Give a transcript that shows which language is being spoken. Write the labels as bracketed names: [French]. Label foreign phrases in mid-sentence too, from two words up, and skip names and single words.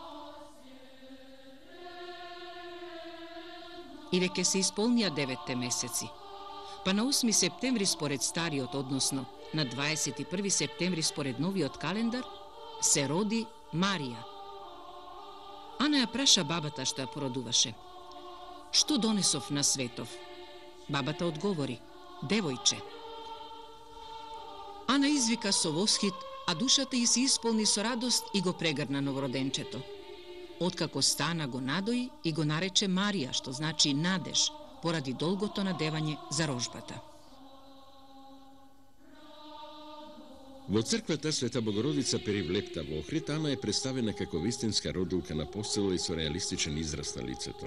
[Macedonian] И веќе се исполнија 9 месеци. Па на 8 септември според стариот, односно на 21 септември според новиот календар, се роди Марија. Ана ја праша бабата што ја породуваше: Што донесов на светов? Бабата одговори, девојче. Ана извика со восхит, а dушата й се исполни со радост и го прегрна новороденчето. Откако стана го надои и го нарече Марија, што значи надеж, поради долгото надевање за рожбата. Во црквата Света Богородица Перивлепта во Охрид, Ана е представена како вистинска родилка на постела и со реалистичен израз на лицето.